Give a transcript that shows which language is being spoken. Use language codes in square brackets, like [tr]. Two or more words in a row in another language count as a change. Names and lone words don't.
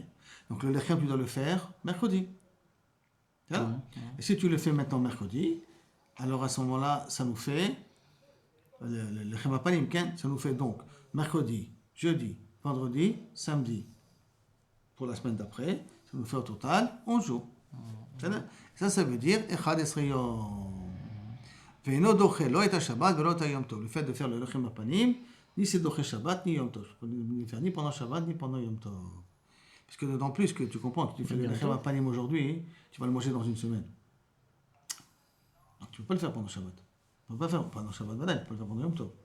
[fr] Donc le lechem, tu dois le faire mercredi. Et si tu le fais maintenant mercredi, alors à ce moment-là, ça nous fait le chemapalim, ça nous fait donc mercredi, jeudi, vendredi, samedi pour la semaine d'après, ça nous fait au total 11 jours. [he] Ça veut dire אחד עשר יום. ואינו דוחה לא את שבת ולא את יום טוב. [fr] Le fait de faire le chemapalim, ni c'est doche Shabbat ni Yom Tov. Je peux ne le faire ni pendant Shabbat ni pendant Yom Tov. Parce que d'autant plus que tu comprends que tu fais le [he] לחם הפנים [fr] aujourd'hui, tu vas le manger dans une semaine. Donc tu ne peux pas le faire pendant Shabbat. Tu ne peux pas le faire pendant Shabbat, tu peux le faire pendant Yom Tov.